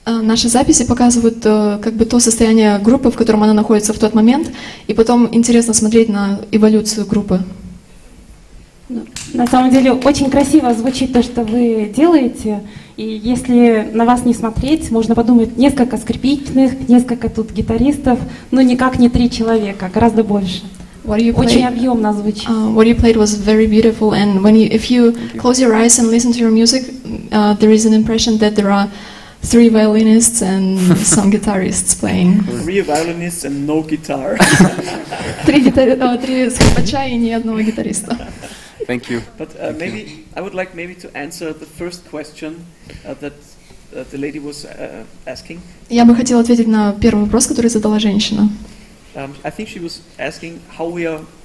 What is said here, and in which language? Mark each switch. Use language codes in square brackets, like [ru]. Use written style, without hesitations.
[ru] Наши записи показывают как бы то состояние группы, в котором она находится в тот момент, и потом интересно смотреть на эволюцию группы. На самом деле очень красиво звучит то, что вы делаете, и если на вас не смотреть, можно подумать, несколько скрипичных, несколько тут гитаристов, но никак не 3 человека, гораздо больше. Очень объемно звучит. [en] What you played was very beautiful, and if you close your eyes and listen to your music, there is an impression that there are 3 violinists and some guitarists playing. 3 violinists and no guitar. [ru] 3 скрипача и ни одного гитариста. [en] Thank you. But maybe I would like to answer the first question that the lady was asking. [ru] Я бы хотела ответить на первый вопрос, который задала женщина. [en] I think she was asking how we are